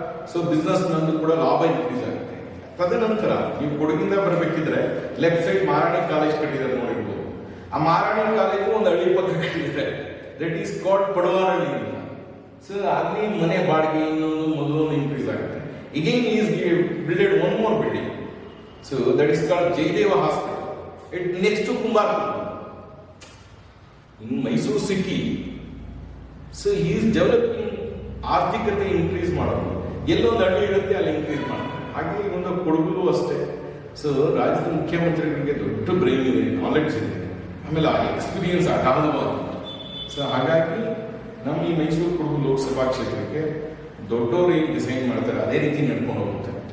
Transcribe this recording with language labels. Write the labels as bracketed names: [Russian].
[Kannada] So business ನಂದು ಕೂಡ ಲಾಭ ಇನ್ಕ್ರೀಸ್ ಆಗುತ್ತೆ. ತದನಂತರ ನೀವು ಕೊಡಗಿಂದ ಬರಬೇಕಿದ್ರೆ ಲೆಫ್ಟ್ ಸೈಡ್ ಮಾರಾಣಿ ಕಾಲೇಜ್ ಕಟ್ಟಿದ್ದಾರೆ ನೋಡಿರ್ಬೋದು. ಆ ಮಾರಾಣಿ ಕಾಲೇಜು ಒಂದು ಹಳ್ಳಿ ಪಕ್ಕ ಕಟ್ಟಿದ್ದಾರೆ, [English] that is called [Kannada] ಪಡವಾರಳ್ಳಿ ಅಂತ. ಸೊ ಅಲ್ಲಿ ಮನೆ ಬಾಡಿಗೆ ಇನ್ನೊಂದು ಮೊದಲೊಂದು ಇನ್ಕ್ರೀಸ್ ಆಗುತ್ತೆ. [English] Again he is built one more building, so that is called Jaydeva Hospital. It next to Kumbarpur in Mysore city. So he is developing [Kannada] ಆರ್ಥಿಕತೆ ಇನ್ಕ್ರೀಸ್ ಮಾಡೋದು, ಎಲ್ಲೊಂದು ಹಳ್ಳಿ ಇರುತ್ತೆ ಅಲ್ಲಿ ಇನ್ಕ್ರೀಸ್ ಮಾಡೋದು. ಹಾಗೆ ಒಂದು ಕೊಡಗು ಅಷ್ಟೇ. ಸೊ ರಾಜ್ಯದ ಮುಖ್ಯಮಂತ್ರಿಗಳಿಗೆ ದೊಡ್ಡ ಬ್ರೈನ್ ಇದೆ, ನಾಲೆಡ್ಜ್ ಇದೆ, ಆಮೇಲೆ ಆ ಎಕ್ಸ್ಪೀರಿಯನ್ಸ್ ಅಗಾಧವಾಗಿದೆ. ಸೊ ಹಾಗಾಗಿ ನಮ್ಮ ಈ ಮೈಸೂರು ಕೊಡಗು ಲೋಕಸಭಾ ಕ್ಷೇತ್ರಕ್ಕೆ ದೊಡ್ಡವರು ಏನು ಡಿಸೈನ್ ಮಾಡ್ತಾರೆ ಅದೇ ರೀತಿ ನಡ್ಕೊಂಡು ಹೋಗುತ್ತೆ.